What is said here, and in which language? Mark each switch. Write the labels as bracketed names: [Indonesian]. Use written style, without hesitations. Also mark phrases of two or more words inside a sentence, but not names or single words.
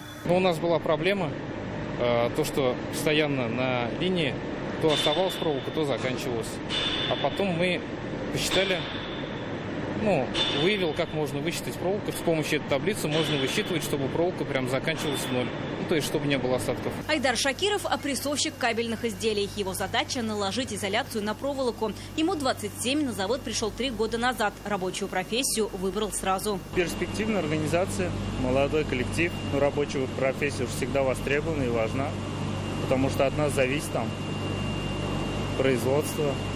[Russian] Но у нас была проблема, то что постоянно на линии то оставалась проволока, то заканчивалась. А потом мы посчитали, выявил, как можно высчитать проволоку. С помощью этой таблицы можно высчитывать, чтобы проволока прям заканчивалась в ноль. То есть, чтобы не было остатков. Айдар Шакиров – опрессовщик кабельных изделий. Его задача – наложить изоляцию на проволоку. Ему 27, на завод пришел 3 года назад. Рабочую профессию выбрал сразу. Перспективная организация, молодой коллектив. Но рабочая профессия уж всегда востребована и важна. Потому что от нас зависит производство.